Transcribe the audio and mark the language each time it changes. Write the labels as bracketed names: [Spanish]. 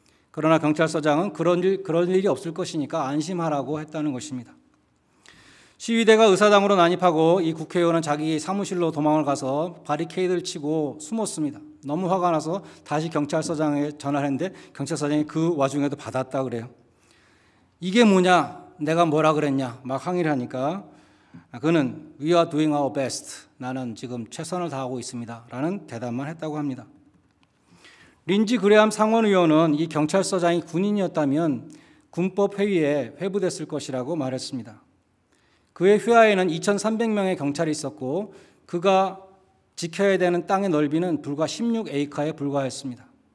[Korean] 그러나 경찰서장은 그런 일이 없을 것이니까 안심하라고 했다는 것입니다. 시위대가 의사당으로 난입하고 이 국회의원은 자기 사무실로 도망을 가서 바리케이드를 치고 숨었습니다. 너무 화가 나서 다시 경찰서장에 전화를 했는데 경찰서장이 그 와중에도 받았다 그래요. 이게 뭐냐? 내가 뭐라 그랬냐? 막 항의를 하니까 그는 [English] We are doing our best. [Korean] 나는 지금 최선을 다하고 있습니다. 라는 대답만 했다고 합니다. 린지 그레함 상원의원은 이 경찰서장이 군인이었다면 군법 회의에 회부됐을 것이라고 말했습니다. 그의 휘하에는 2,300명의 경찰이 있었고 그가 지켜야 되는 땅의 넓이는 불과 16에이커에 불과했습니다.